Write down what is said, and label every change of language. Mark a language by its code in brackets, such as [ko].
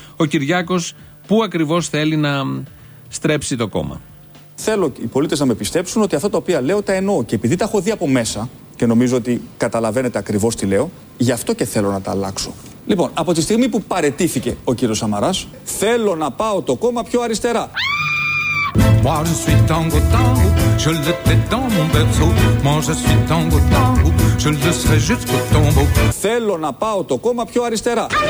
[el] Ο Κυριάκος, πού ακριβώς θέλει να στρέψει το κόμμα? Θέλω οι πολίτες να με πιστέψουν ότι αυτά τα οποία λέω τα εννοώ, και επειδή τα έχω δει από μέσα και νομίζω ότι καταλαβαίνετε ακριβώς τι λέω, γι' αυτό και θέλω να τα αλλάξω. Λοιπόν, από τη στιγμή που παρετήθηκε ο κύριος Σαμαράς, θέλω να πάω το κόμμα πιο αριστερά. [fr] Moi je suis tango tango, je le fais dans mon berceau. Moi je suis tango tango, je le serai jusqu'au tombeau. [el] Θέλω να πάω το κόμμα πιο αριστερά.